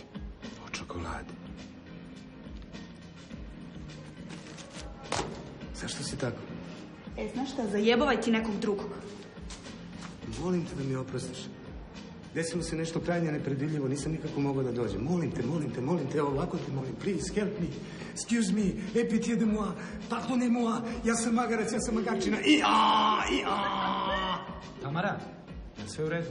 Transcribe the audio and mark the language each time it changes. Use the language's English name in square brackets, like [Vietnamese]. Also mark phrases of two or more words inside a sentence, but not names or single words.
[Serbian] O čokoladi. Zašto si tako? Znaš šta, zajebavaj ti nekog drugog. Molim te da mi oprostiš. Desilo se nešto krajnje nepredvidljivo, nisam nikako mogao da dođem. Molim te, evo ovako te molim, [English] please, help me, excuse me, [French] aie pitié de moi, pardonnez-moi, [Serbian] ja sam magarac, ja sam magarčina, Tamara, je sve u redu?